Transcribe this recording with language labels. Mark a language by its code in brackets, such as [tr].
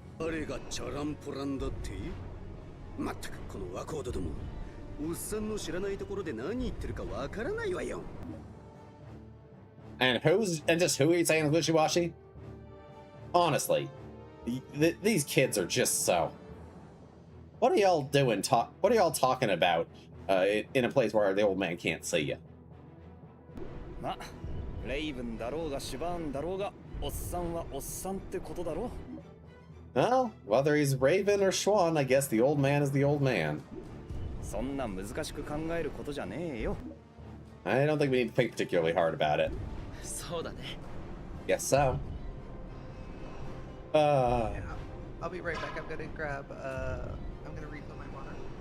[ja] 誰がチャランポランだって？まったくこの若人ども、おっさんの知らないところで何言ってるかわからないわよ。 [en] And just who are you saying is wishy-washy? Honestly, these kids are just so. What are y'all doing? What are y'all talking about in a place where the old man can't see you? [ja] ま、レイブンだろうがシュバーンだろうが、おっさんはおっさんってことだろ。 [en] Well, whether he's Raven or Schwan, I guess the old man is the old man. [ja] そんな難しく考えることじゃねえよ。 [en] I don't think we need to think particularly hard about it. [ja] そうだね。 [en] Guess so. Yeah, I'll be right back. I'm gonna refill my water.